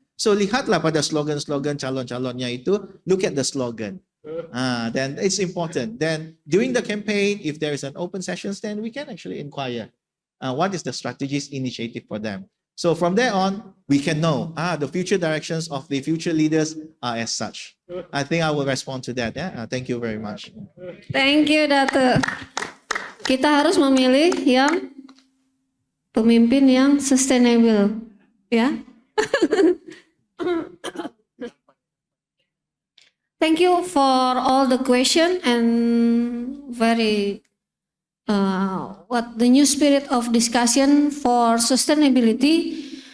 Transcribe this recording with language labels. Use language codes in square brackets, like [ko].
[ms] So lihatlah pada slogan-slogan calon-calonnya itu. [en] Look at the slogan. Then it's important. Then during the campaign, if there is an open sessions, then we can actually inquire what is the strategies initiative for them. So from there on, we can know the future directions of the future leaders are as such. I think I will respond to that. Yeah? Thank you very much. Thank you, Dato. [ms] Kita harus memilih yang pemimpin yang sustainable, ya. [en] Thank you for all the question and very what the new spirit of discussion for sustainability.